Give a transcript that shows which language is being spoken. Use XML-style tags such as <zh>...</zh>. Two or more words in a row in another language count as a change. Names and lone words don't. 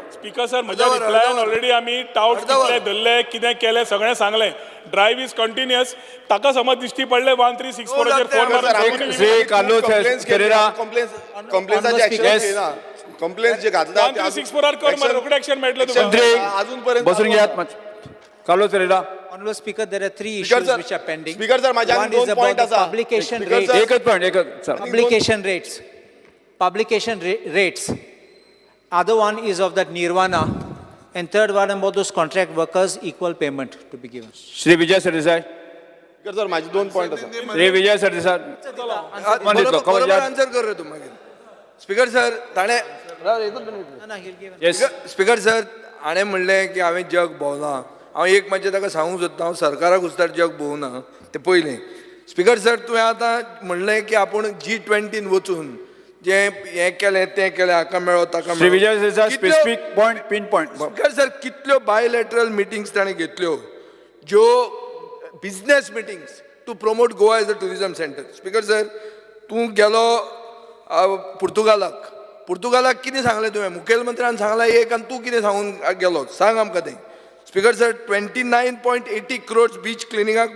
<en>Speaker sir</en> <kok>म्हज्या रिप्लायान ऑलरेडी आमी टाउट्स कितले धरले कितें केलें सगळें सांगलें</kok> <en>drive is continuous</en> <kok>ताका समज दिश्टी पडले 1364 4 श्री कालोस फेरेरा कंप्लेन्साचे एक्शन घेना कंप्लेंट जे घातला 1364 कर मरे रोखडे एक्शन मेळटले तुका मंत्री अजून पर्यंत बसून घ्यात कालोस फेरेरा</kok> <en>Honorable Speaker, there are 3 issues which are pending. Speaker sir, माझ्या One</en> <kok>दोन</kok> <en>is about point the</en> <kok>आसा.</kok> <en>publication Speaker rates. sir.</en> <kok>एकच पॉइंट</kok> <en>Publication rates. Other one is of that nirvana. And third one about those contract workers, equal payment to be given.</en> <kok>श्री विजय सरदेसाई</kok> <en>Speaker sir</en> <kok>माझे 2 पॉइंट आसा श्री विजय सरदेसाई बरोबर आन्सर कर रे तू मागीर</kok> <en>Speaker sir</en> <kok>ताणे येस</kok> <en>Speaker sir</en> <kok>हाणें म्हणलें की हांवें जग भोंवला हांव एक मातशें ताका सांगूंक सोदता हांव सरकाराक उस्तार जग भोंवना तें पयलें</kok> <en>Speaker sir</en> <kok>तुवें आतां म्हणलें की आपूण G20 वचून जें हें केलें तें केलें हाका मेळ्ळो ताका श्री विजय सरदेसाई</kok> <en>specific point pin point Speaker sir</en> <kok>कितल्यो</kok> <en>bilateral meetings</en> <kok>ताणें घेतल्यो ज्यो</kok> <en>business meetings to promote Goa as a tourism centre Speaker sir</en> <kok>तूं गेलो पुर्तुगालाक कितें सांगलें तुवें मुखेलमंत्र्यान सांगलां एक आनी तूं कितें सांगून गेलो सांग आमकां तें</kok> <en>Speaker sir</en> <kok>29.80 crores बीच क्लिनिंगाक</kok>